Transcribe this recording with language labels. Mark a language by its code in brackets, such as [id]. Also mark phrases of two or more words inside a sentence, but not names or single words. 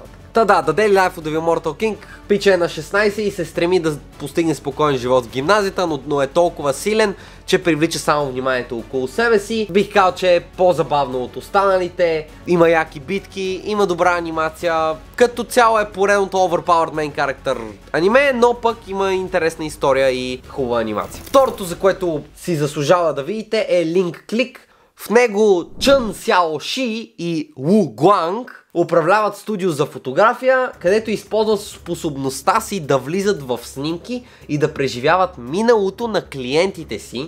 [bg] Да, The Daily Life of the Immortal King. Пича е на 16 и се стреми да постигне спокоен живот в гимназията, но е толкова силен, че привлича само вниманието около себе си. Бих казал, че е по-забавно от останалите, има яки битки, има добра анимация, като цяло е поредното [en] overpowered main character [bg] аниме, но пък има интересна история и хубава анимация. Второто, за което си заслужава да видите, е Link Click. В него Чън Сяо Ши и Ву Гуанг управляват студио за фотография, където използват способността си да влизат в снимки и да преживяват миналото на клиентите си.